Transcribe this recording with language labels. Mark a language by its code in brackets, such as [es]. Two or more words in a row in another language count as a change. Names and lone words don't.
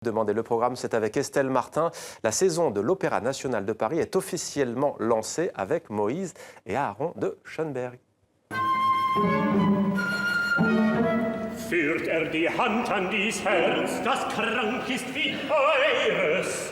[fr] Demandez le programme, c'est avec Estelle Martin. La saison de l'Opéra national de Paris est officiellement lancée avec Moïse et Aaron de Schoenberg. [de] Führt die Hand an dies Herz, das krank ist wie eures.